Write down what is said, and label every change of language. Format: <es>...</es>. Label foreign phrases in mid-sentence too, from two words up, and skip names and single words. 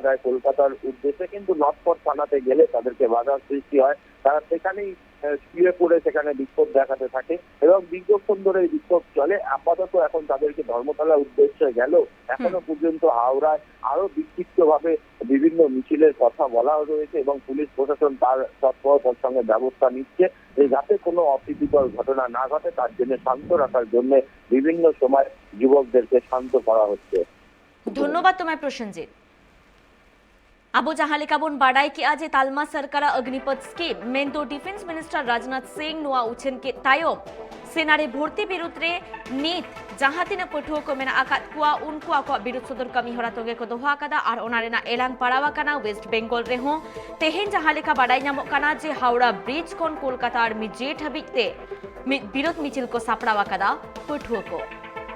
<bn>দেয় কলকাতার উদ্দেশ্যে কিন্তু নটপট থানাতে গেলে তাদেরকে বাধার সৃষ্টি হয় তারা সেখানেই শুয়ে পড়ে সেখানে বিক্ষোভ দেখাতে থাকে এবং দীর্ঘক্ষণ ধরে বিক্ষোভ চলে আপাতত এখন তাদেরকে ধর্মতলার উদ্দেশ্যে গেল এখনো পর্যন্ত হাওড়ায় আরো বিক্ষিপ্তভাবে বিভিন্ন মিছিলের কথা বলা রয়েছে এবং পুলিশ প্রশাসন তার তৎপরতার সঙ্গে ব্যবস্থা নিচ্ছে যে যাতে কোনো অপ্রীতিকর ঘটনা না ঘটে তার জন্য শান্ত রাখার জন্য বিভিন্ন সময় যুবকদেরকে শান্ত করা হচ্ছে। ধন্যবাদ তোমায়</bn> <sat>প্রসেনজিৎ। আবু জাহালে কাবন বাড়াই কি আজ তালমা সরকার অগ্নিপথ স্কিম মেনদো</sat> <en>defence minister</en> <sat>রাজনাথ সিং নোয়া উছেন কে তায়ম সেনারে ভর্তি বিরুদ্ধে নিত জাহাতিনা পঠুয়া को मेना आकात कुआ उनको आको बिरुद्ध सदर कमी हरा तोगे को दोहा कादा और ओनारेना एलांग पाड़ावा काना वेस्ट बेंगल रे हो तेहेन जहां लेखा बाडाई नामो काना जे हावड़ा ब्रिज कोन कोलकाता और मिजेट हबिते बिरुद्ध मिचिल को सापड़ावा कादा पठुआ को।</sat>